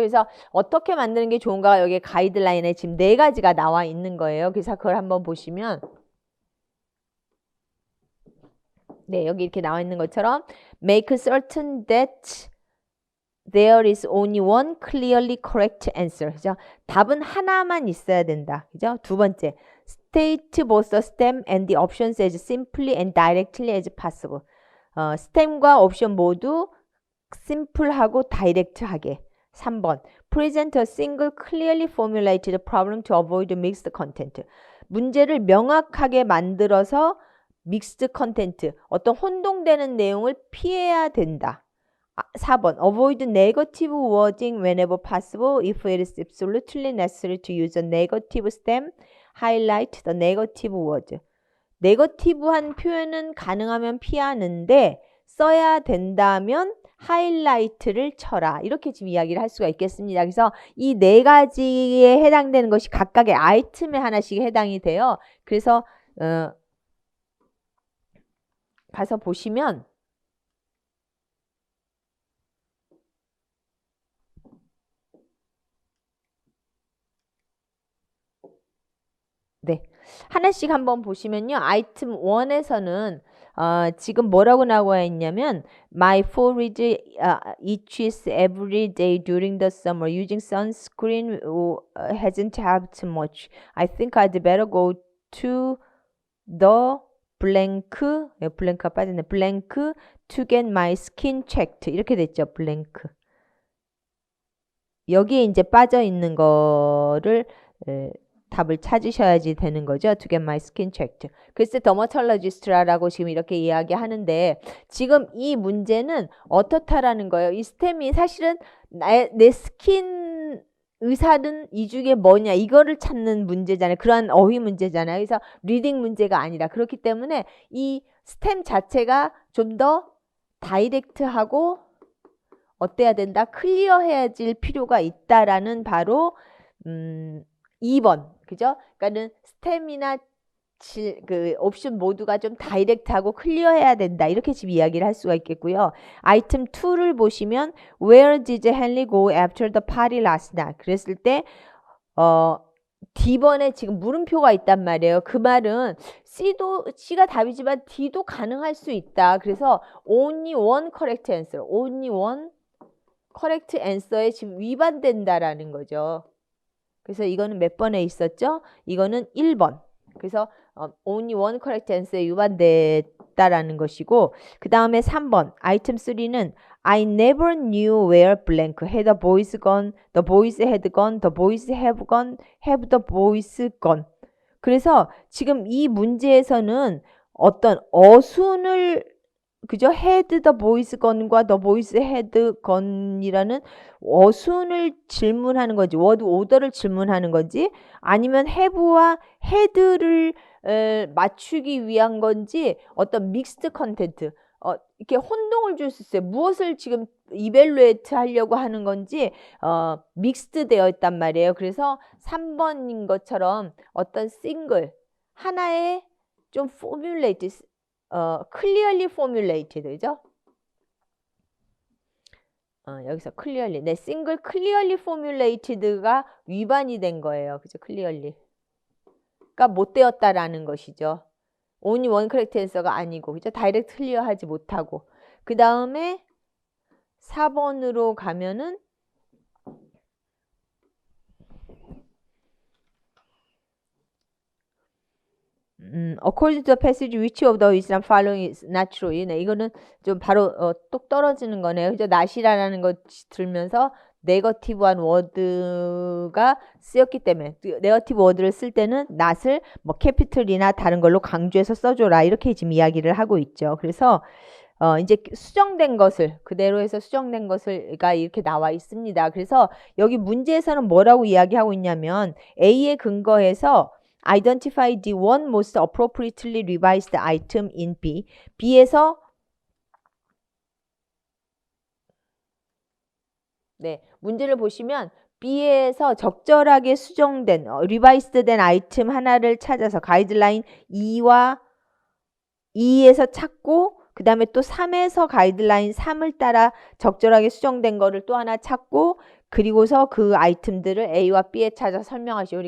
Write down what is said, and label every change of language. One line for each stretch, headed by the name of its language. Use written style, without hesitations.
Korean: 그래서 어떻게 만드는 게 좋은가 여기 가이드라인에 지금 4가지가 나와 있는 거예요. 그래서 그걸 한번 보시면 네, 여기 이렇게 나와 있는 것처럼
English: make certain that there is only one clearly correct answer.
Korean: 그죠? 답은 하나만 있어야 된다. 그죠? 두 번째,
English: state both the stem and the options as simply and directly as possible.
Korean: stem과 옵션 모두 simple하고 direct하게.
English: 3번, present a single clearly formulated problem to avoid mixed content.
Korean: 문제를 명확하게 만들어서 mixed content, 어떤 혼동되는 내용을 피해야 된다.
English: 4번, avoid negative wording whenever possible if it is absolutely necessary to use a negative stem, highlight the negative word.
Korean: 네거티브한 표현은 가능하면 피하는데 써야 된다면 하이라이트를 쳐라. 이렇게 지금 이야기를 할 수가 있겠습니다. 그래서 이 4가지에 해당되는 것이 각각의 아이템에 하나씩 해당이 돼요. 그래서 가서 보시면 네, 하나씩 한번 보시면요. 아이템 1에서는 지금 뭐라고 나와 있냐면
English: My forehead itches every day during the summer. Using sunscreen hasn't helped much. I think I'd better go to the blank,
Korean: 블랭크가 빠졌네.
English: blank to get my skin checked.
Korean: 이렇게 됐죠. blank. 여기에 이제 빠져 있는 거를 답을 찾으셔야지 되는 거죠.
English: To get my skin checked.
Korean: 글쎄 더머털러지스트라고 지금 이렇게 이야기하는데 지금 이 문제는 어떻다라는 거예요. 이 스템이 사실은 내 스킨 의사는 이 중에 뭐냐 이거를 찾는 문제잖아요. 그러한 어휘 문제잖아요. 그래서 리딩 문제가 아니라 그렇기 때문에 이 스템 자체가 좀 더 다이렉트하고 어때야 된다? 클리어해질 필요가 있다라는 바로 2번. 그죠? 그러니까는 스템이나 그 옵션 모두가 좀 다이렉트하고 클리어해야 된다. 이렇게 지금 이야기를 할 수가 있겠고요. 아이템 2를 보시면
English: Where did Henry go after the party last night?
Korean: 그랬을 때 D번에 지금 물음표가 있단 말이에요. 그 말은 C가 답이지만 D도 가능할 수 있다.
English: 그래서 only one correct answer. only one correct answer
Korean: 에 지금 위반된다라는 거죠. 그래서 이거는 몇 번에 있었죠? 이거는 1번.
English: 그래서 only one correct answer에
Korean: 위반됐다라는 것이고 그 다음에 3번 아이템 3는
English: I never knew where blank had the boys gone, the boys had gone, the boys have gone, have the boys gone.
Korean: 그래서 지금 이 문제에서는 어떤 어순을 그죠?
English: had the boys gone
Korean: 과
English: the boys had gone
Korean: 이라는 어순을 질문하는 거지. 워드 오더를 질문하는 거지. 아니면 have와 had를 맞추기 위한 건지 어떤 믹스드 컨텐트 이렇게 혼동을 줄 수 있어요. 무엇을 지금 이벨루에이트 하려고 하는 건지 믹스드 되어 있단 말이에요. 그래서 3번인 것처럼 어떤 싱글 하나의 좀 포뮬레이트, clearly formulated, 그죠? 여기서 clearly. 네,
English: single clearly formulated
Korean: 가 위반이 된 거예요. 그죠? clearly가 못 되었다라는 것이죠.
English: only one correct answer
Korean: 가 아니고, 그죠? 다이렉트 클리어하지 못하고. 그 다음에 4번으로 가면은
English: according to the passage, which of the is not following is not true.
Korean: 네, 이거는 좀 바로 똑 떨어지는 거네요. 그죠? not이라는 거 들면서 네거티브한 워드가 쓰였기 때문에 네거티브 워드를 쓸 때는 not을 뭐 캐피털이나 다른 걸로 강조해서 써줘라 이렇게 지금 이야기를 하고 있죠. 그래서 이제 수정된 것을 그대로 해서 수정된 것을가 이렇게 나와 있습니다. 그래서 여기 문제에서는 뭐라고 이야기하고 있냐면 A에 근거해서
English: identify the one most appropriately revised item in B.
Korean: B에서 네, 문제를 보시면 B에서 적절하게 수정된 revised 된 아이템 하나를 찾아서 가이드라인 2에서 찾고 그 다음에 또 3에서 가이드라인 3을 따라 적절하게 수정된 거를 또 하나 찾고 그리고서 그 아이템들을 A와 B에 찾아 설명하시오.